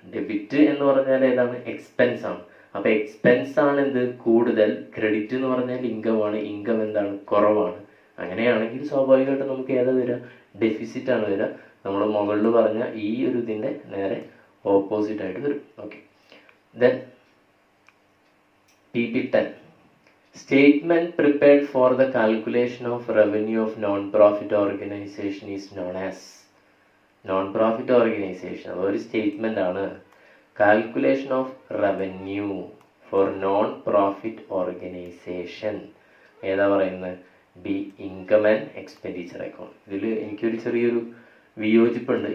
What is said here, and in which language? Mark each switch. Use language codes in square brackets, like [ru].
[ml] Debit എന്ന് പറഞ്ഞാൽ ഏതാണ്? എക്സ്പെൻസ് ആണ്. അപ്പൊ എക്സ്പെൻസ് ആണ് എന്ത്? കൂടുതൽ. ക്രെഡിറ്റ് എന്ന് പറഞ്ഞാൽ ഇൻകം ആണ്, ഇൻകം എന്താണ്? കുറവാണ്. അങ്ങനെയാണെങ്കിൽ സ്വാഭാവികമായിട്ടും നമുക്ക് ഏതാ വരിക? ഡെഫിസിറ്റ് ആണ് വരിക. നമ്മൾ മുകളിൽ പറഞ്ഞ ഈ ഒരു ഇതിന്റെ നേരെ ഓപ്പോസിറ്റ് ആയിട്ട് വരും. [en] Okay, then PP10 statement prepared for the calculation of revenue of non-profit organization is known as. [ml] Non-profit organization ഒരു സ്റ്റേറ്റ്മെന്റ് ആണ്. [en] calculation of revenue for non profit organization [ml] ഏതാ പറയുന്നത്? B, income and expenditure account. ഇതിൽ എനിക്കൊരു ചെറിയൊരു വിയോജിപ്പുണ്ട്.